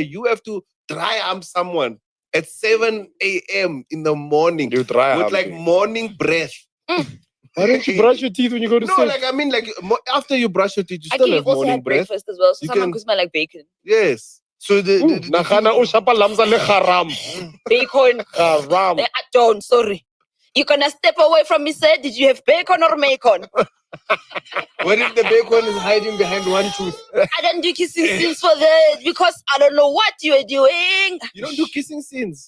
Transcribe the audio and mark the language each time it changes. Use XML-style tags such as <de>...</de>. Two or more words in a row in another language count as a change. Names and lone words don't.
<en>You have to dry arm someone at 7 a.m. in the morning You try with hard like to. morning breath. Why don't you brush your teeth when you go to No, set? like I mean, like after you brush your teeth, you I still can have also morning have breath. breakfast as well. So You someone can- could smell like bacon. Yes. So the Nagana o shapa lamza le haram. Bacon. Haram. I don't, sorry. You're gonna step away from me, sir. Did you have bacon or macon? what if the bacon is hiding behind one tooth? I don't do kissing scenes for that because I don't know what you are doing. You don't do kissing scenes.</en>